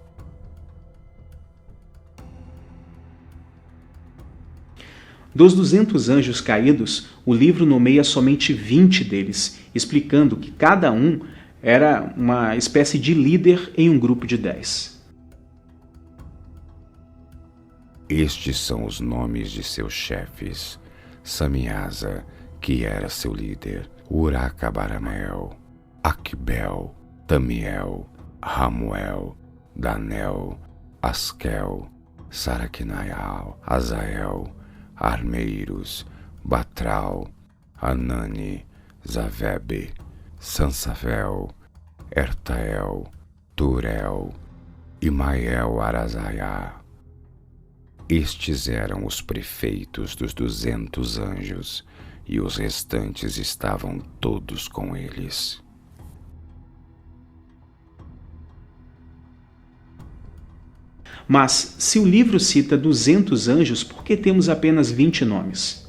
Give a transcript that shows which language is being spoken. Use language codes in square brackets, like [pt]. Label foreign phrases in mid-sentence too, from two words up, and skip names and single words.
[pt] Dos 200 anjos caídos, o livro nomeia somente 20 deles, explicando que cada um era uma espécie de líder em um grupo de 10. Estes são os nomes de seus chefes: Samiasa, que era seu líder, Uracabaramel, Aquibel, Tamiel, Ramuel, Danel, Askel, Saraquinaial, Azael, Armeiros, Batral, Anani, Zavebe, Sansavel, Ertael, Turel e Mael Arazaiá. Estes eram os prefeitos dos 200 anjos, e os restantes estavam todos com eles. Mas, se o livro cita 200 anjos, por que temos apenas 20 nomes?